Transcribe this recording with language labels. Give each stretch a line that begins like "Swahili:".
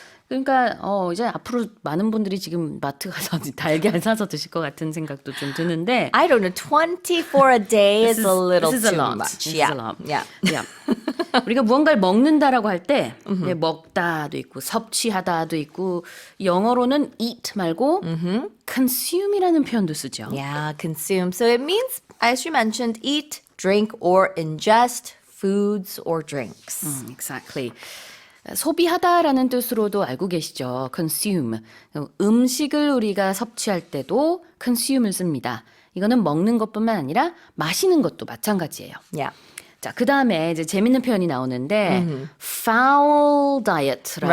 Korean: 그러니까 이제 앞으로 많은 분들이 지금 마트 가서 달걀 사서 드실 것 같은 생각도 좀 드는데
English: I don't know. 20 for a day is a little this is too a lot. much. This Yeah. is a lot. Yeah. Yeah.
Korean: 우리가 무언가를 먹는다라고 할 때 먹다도 있고 섭취하다도 있고 영어로는 eat 말고 consume이라는 표현도 쓰죠.
English: Yeah, consume. So it means, as you mentioned, eat, drink, or ingest foods or drinks. Exactly.
Korean: 소비하다라는 뜻으로도 알고 계시죠.
English: consume.
Korean: 음식을 우리가 섭취할 때도 consume을 씁니다. 이거는 먹는 것뿐만 아니라 마시는 것도 마찬가지예요.
English: Yeah.
Korean: 자, 그 다음에 이제 재밌는 표현이 나오는데
English: foul diet
Korean: 라고